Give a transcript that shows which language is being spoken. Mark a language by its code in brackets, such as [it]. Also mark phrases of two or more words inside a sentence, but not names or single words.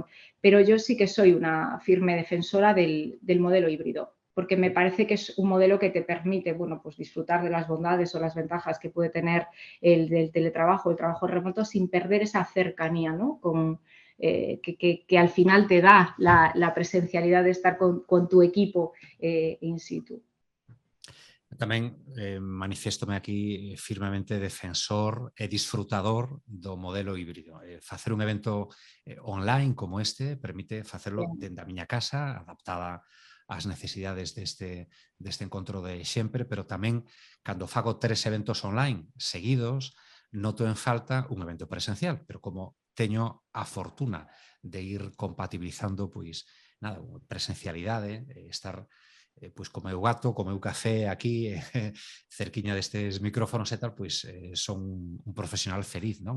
[es] Pero yo sí que soy una firme defensora del modelo híbrido, porque me parece que es un modelo que te permite, bueno, pues disfrutar de las bondades o las ventajas que puede tener el del teletrabajo, el trabajo remoto, sin perder esa cercanía, ¿no? Que al final te da la presencialidad de estar con tu equipo [la] in situ. [gl] Tamén maniféstome aquí firmemente defensor e disfrutador do modelo híbrido. Facer un evento online como este permite facerlo dende a miña casa, adaptada ás necesidades deste encontro de sempre, pero tamén cando fago 3 eventos online seguidos, noto en falta un evento presencial, pero como teño a fortuna de ir compatibilizando pois nada, presencialidade, estar pois co meu gato, co meu café aquí, cerquiña destes micrófonos e tal, pois son un profesional feliz, non?